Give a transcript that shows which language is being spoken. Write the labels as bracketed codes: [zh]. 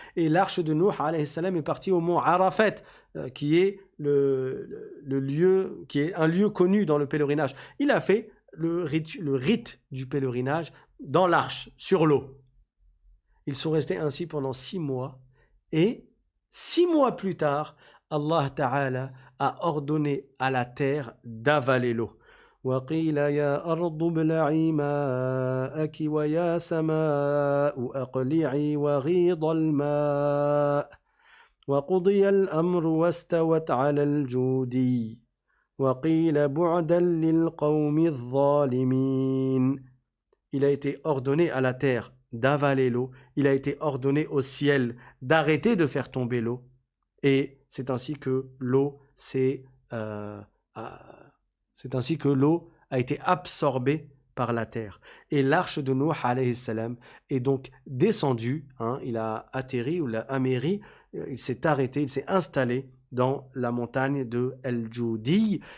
[fr] Et l'arche de Nuh alayhi salam est partie au mont Arafat, qui est le lieu, qui est un lieu connu dans le pèlerinage. Il a fait le rite du pèlerinage dans l'arche, sur l'eau. Ils sont restés ainsi pendant 6 mois, et 6 mois plus tard, Allah Ta'ala a ordonné à la terre d'avaler l'eau. [ar] وقيل يا أرض ابلعي ماءك ويا سماء أقلعي وغيض الماء وقضي الأمر واستوت على الجودي وقيل بعدا للقوم الظالمين. [fr] Il a été ordonné à la terre d'avaler l'eau, il a été ordonné au ciel d'arrêter de faire tomber l'eau, et c'est ainsi que l'eau a été absorbée par la terre. Et l'arche de Nuh alayhi salam est donc descendue, il a atterri ou l'a améri, il s'est arrêté, il s'est installé dans la montagne de El-Joudi.